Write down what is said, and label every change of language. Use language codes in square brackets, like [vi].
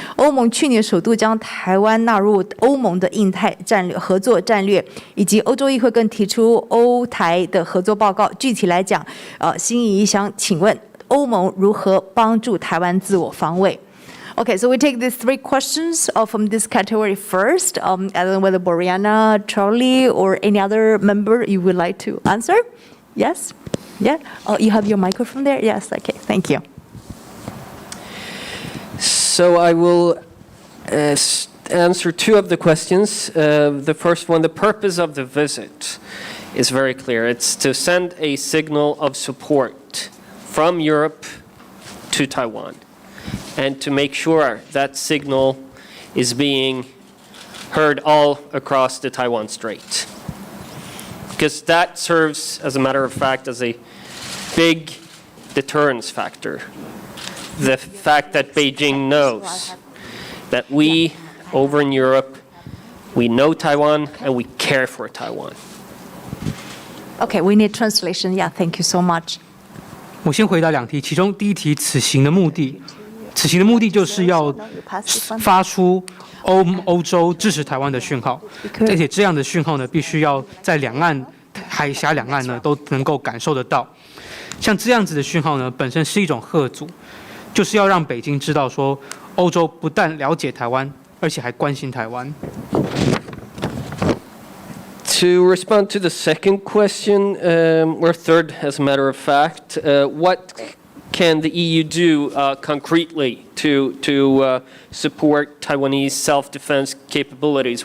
[zh] 欧盟去年首度将台湾纳入欧盟的印太战略合作战略，以及欧洲议会更提出欧台的合作报告。具体来讲，心仪想请问欧盟如何帮助台湾自我防卫？ [en] Okay, so we take these 3 questions from this category first. I don't know whether Boriana, Charlie, or any other member you would like to answer. Yes? Yeah? Oh, you have your microphone there? Yes, okay, thank you. So I will answer 2 of the questions. The first one, the purpose of the visit is very clear. It's to send a signal of support from Europe to Taiwan, and to make sure that signal is being heard all across the Taiwan Strait. Because that serves, as a matter of fact, as a big deterrence factor. The fact that Beijing knows that we, over in Europe, we know Taiwan and we care for Taiwan. Okay, we need translation. Yeah, thank you so much. [zh] 我先回答2题，其中第1题，此行的目的就是要发出欧洲支持台湾的讯号，而且这样的讯号呢，必须要在两岸海峡两岸呢都能够感受得到。像这样子的讯号呢，本身是一种嚇阻，就是要让北京知道说，欧洲不但了解台湾，而且还关心台湾。 [en] To respond to the second question, or third, as a matter of fact, what can the EU do concretely to support Taiwanese self-defense capabilities?